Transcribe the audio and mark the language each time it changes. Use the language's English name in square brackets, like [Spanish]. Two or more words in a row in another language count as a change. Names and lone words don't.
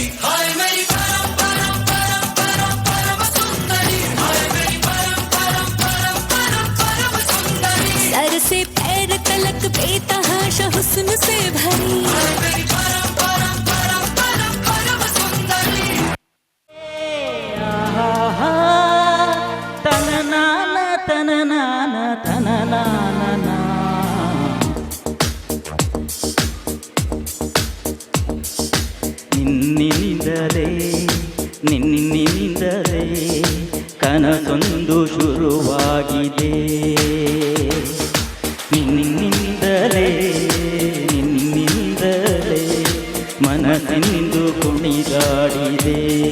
[Hindi] हाय मेरी परम परम परम परम परम सुंदरी, हाय मेरी परम परम परम परम परम सुंदरी. सर से पैर तलक बेतहाशा हुस्न से भरी, हाय मेरी परम परम परम परम परम सुंदरी. ತನನಾನ ತನನಾನ ತನನಾನ. [Kannada] ನಿನ್ನಿಂದಲೇ ನಿನ್ನಿಂದಲೇ ಕನಸೊಂದು ಶುರುವಾಗಿದೆ, ನಿನ್ನಿಂದಲೇ ನಿನ್ನಿಂದಲೇ ಮನಸ್ಸಿಂದು ಕುಣಿದಾಡಿದೆ.